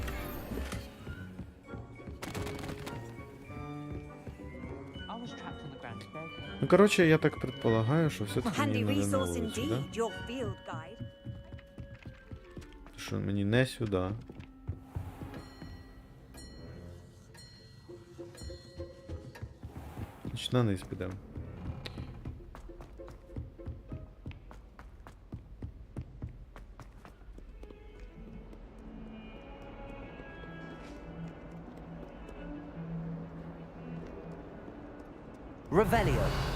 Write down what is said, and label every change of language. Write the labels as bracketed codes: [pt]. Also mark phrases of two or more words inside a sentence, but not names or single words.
[uk] Ну, короче, я так предполагаю, що все-таки мені надо на вулицю, да? [en] your field guide. [uk] Що мені не сюди. Значить, на низ підемо. Revelio.